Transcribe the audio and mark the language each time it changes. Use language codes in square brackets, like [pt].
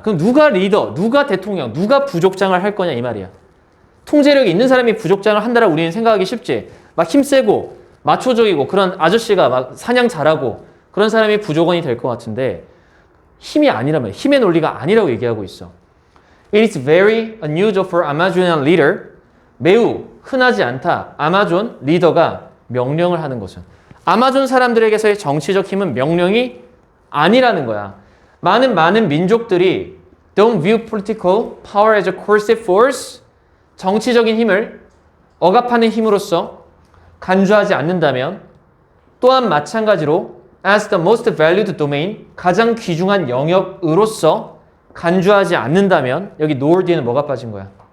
[ko] 그럼 누가 리더, 누가 대통령, 누가 부족장을 할 거냐 이 말이야. 통제력이 있는 사람이 부족장을 한다라고 우리는 생각하기 쉽지. 막 힘세고 마초적이고 그런 아저씨가 막 사냥 잘하고 그런 사람이 부족원이 될 것 같은데 힘이 아니란 말이야. 힘의 논리가 아니라고 얘기하고 있어. [en] It is very unusual for Amazonian leader. [ko] 매우 흔하지 않다. 아마존 리더가 명령을 하는 것은. 아마존 사람들에게서의 정치적 힘은 명령이 아니라는 거야. 많은 민족들이 [en] don't view political power as a coercive force. [ko] 정치적인 힘을 억압하는 힘으로써 간주하지 않는다면 또한 마찬가지로 [en] as the most valued domain, [ko] 가장 귀중한 영역으로서 간주하지 않는다면 여기 nor 뒤에는 뭐가 빠진 거야?